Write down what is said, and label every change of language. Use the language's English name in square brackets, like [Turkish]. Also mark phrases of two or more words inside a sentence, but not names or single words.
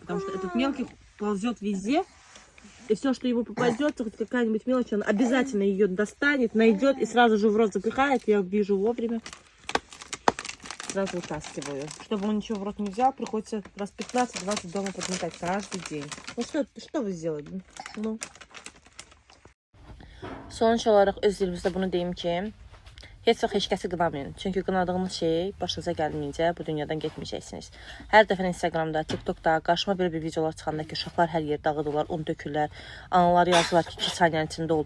[Russian] Потому что этот мелкий ползет везде. И все, что ему попадется, хоть какая-нибудь мелочь, он обязательно ее достанет, найдет и сразу же в рот запихает. Я вижу вовремя. Сразу вытаскиваю. Чтобы он ничего в рот не взял, приходится раз 15-20 дома подметать каждый день. Ну что вы сделали? Ну. [Turkish] Sonuç olarak [Azerbaijani] öz dilimizdə bunu deyim ki, heç vaxt heç kəsi qınamayın. Çünki qınadığınız şey başınıza gəlməyincə bu dünyadan getməyəcəksiniz. Hər dəfə Instagramda, TikTokda qarşıma belə bir videolar çıxanda ki, uşaqlar hər yer dağıdırlar, un tökürlər, analar yazırlar ki, 2 saniyənin içində oldu.